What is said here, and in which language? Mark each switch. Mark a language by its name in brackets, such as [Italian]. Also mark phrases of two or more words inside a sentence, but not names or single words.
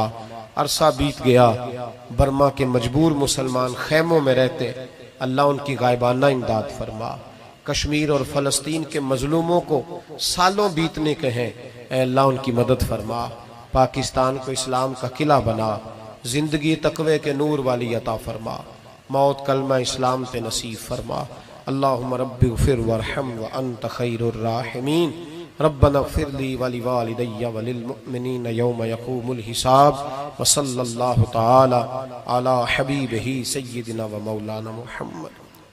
[Urdu] عرصہ بیت گیا، برما کے مجبور مسلمان خیموں میں رہتے، اللہ ان کی غائبانہ امداد فرما. کشمیر اور فلسطین کے مظلوموں کو سالوں بیتنے کے ہیں، اے اللہ ان کی مدد فرما. پاکستان کو اسلام کا قلعہ بنا، زندگی تقوے کے نور والی عطا فرما، موت کلمہ اسلام پہ نصیب فرما. [Arabic] اللهم رب اغفر وارحم وأنت خير الراحمين. ربنا اغفر لي ولوالدي وللمؤمنين يوم يقوم الحساب. وصلى الله تعالى على حبيبه سيدنا ومولانا محمد.